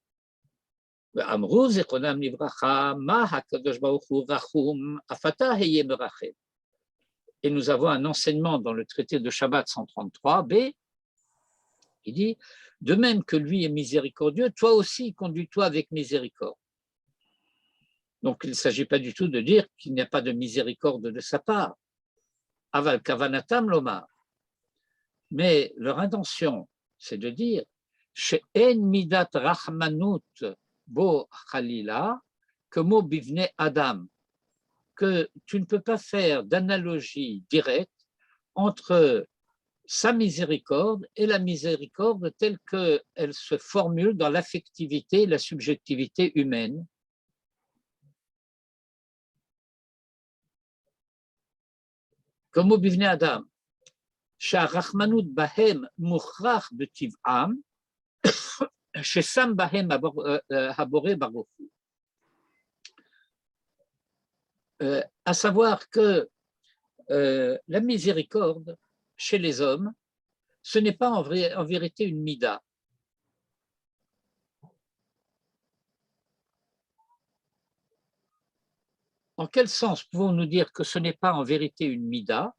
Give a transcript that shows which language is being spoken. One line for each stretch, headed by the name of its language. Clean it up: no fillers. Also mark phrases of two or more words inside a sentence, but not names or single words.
French: Et nous avons un enseignement dans le traité de Shabbat 133b qui dit de même que lui est miséricordieux, toi aussi conduis-toi avec miséricorde. Donc il ne s'agit pas du tout de dire qu'il n'y a pas de miséricorde de sa part.
Hebrew: אבל כוונתם לומר.
French: Mais leur intention, c'est de dire
Hebrew: שאין מדת רחמנות בו חלילה כמו בבני אדם,
French: que tu ne peux pas faire d'analogie directe entre sa miséricorde et la miséricorde telle qu'elle se formule dans l'affectivité et la subjectivité humaine.
Hebrew: כמו בבני אדם, שהרחמנות בהם מוכרח בטבעם, ששם בהם הבורא ברוך הוא.
French: À savoir que la miséricorde chez les hommes, ce n'est pas en vérité une mida. En quel sens pouvons-nous dire que ce n'est pas en vérité une mida?